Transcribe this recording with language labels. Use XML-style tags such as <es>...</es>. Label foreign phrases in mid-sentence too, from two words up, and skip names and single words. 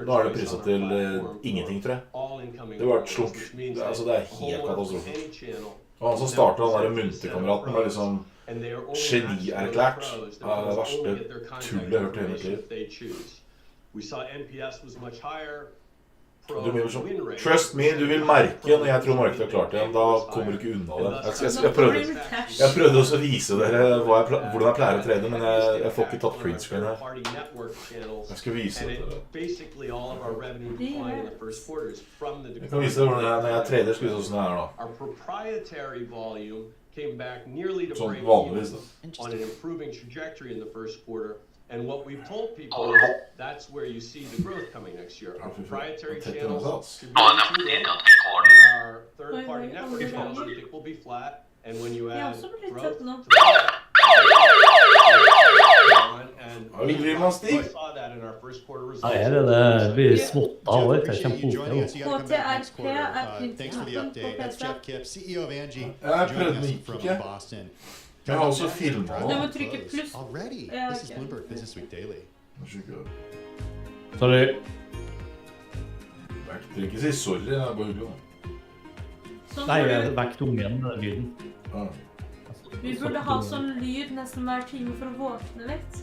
<no>Nå det priset til ingenting, tror jeg. Det var et slunk. Altså, det helt katastrofe. Og han som startet den der munterkameraten var liksom genierklært. Det verste tullet jeg hørte i hele mitt liv. Du vil sånn,</no> <en>trust me,</en> <no>du vil merke når jeg tror markedet har klart det igjen, da kommer du ikke unna det. Jeg prøvde også å vise dere hvordan jeg pleier å trade, men jeg får ikke tatt printscreen her. Jeg skal vise det til dere. Jeg kan vise dere når jeg trader, skal vise hvordan det da. Sånn vanligvis da.</no> <en>And what we've told people is that's where you see the growth coming next year. Our proprietary channels and our third-party network channels we think will be flat. And when you add growth to that, we saw that in our first quarter results.</en> <no>Det blir smått av det. Det kjempefort.</no> <en>Thanks for the update. That's Jeff Kipp, CEO of Angie, joining us from Boston.</en> <no>Jeg har også filmet Du må trykke pluss.</no> <en>Already. This is Bloomberg Business Week Daily. Sorry.</en> <no>Jeg trenger ikke si sorry, det bare hyggelig. Nei, jeg vekket ungen med lyden. Vi burde ha sånn lyd nesten hver time for å våkne litt.</no>